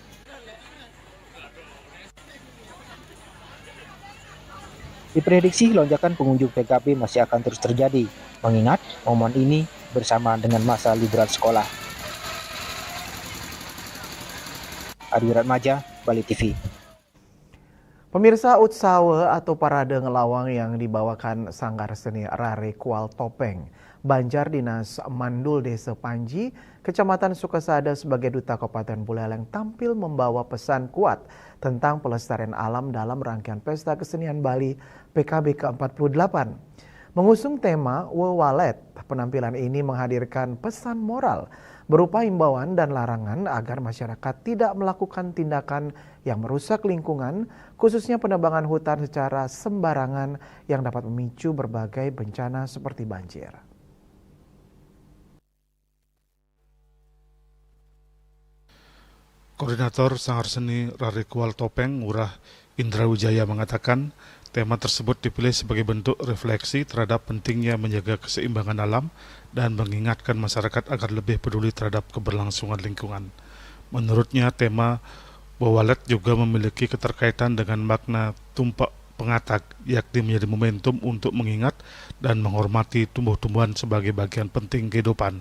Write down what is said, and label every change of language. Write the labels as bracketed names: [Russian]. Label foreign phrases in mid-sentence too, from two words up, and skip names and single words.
[Indonesian] Diprediksi lonjakan pengunjung PKB masih akan terus terjadi, mengingat momen ini bersamaan dengan masa liburan sekolah. Adi Ratmaja, Bali TV. Pemirsa, Utsawe atau parade ngelawang yang dibawakan Sanggar Seni Rare Kual Topeng, Banjar Dinas Mandul Desa Panji, Kecamatan Sukasada sebagai Duta Kabupaten Buleleng tampil membawa pesan kuat tentang pelestarian alam dalam rangkaian Pesta Kesenian Bali PKB ke-48. Mengusung tema Wewalet, penampilan ini menghadirkan pesan moral berupa himbauan dan larangan agar masyarakat tidak melakukan tindakan yang merusak lingkungan, khususnya penebangan hutan secara sembarangan yang dapat memicu berbagai bencana seperti banjir. Koordinator Sanggar Seni Rare Kual Topeng, Ngurah Indra Wijaya mengatakan tema tersebut dipilih sebagai bentuk refleksi terhadap pentingnya menjaga keseimbangan alam dan mengingatkan masyarakat agar lebih peduli terhadap keberlangsungan lingkungan. Menurutnya, tema Wewalet juga memiliki keterkaitan dengan makna tumpak pengatak, yakni menjadi momentum untuk mengingat dan menghormati tumbuh-tumbuhan sebagai bagian penting kehidupan.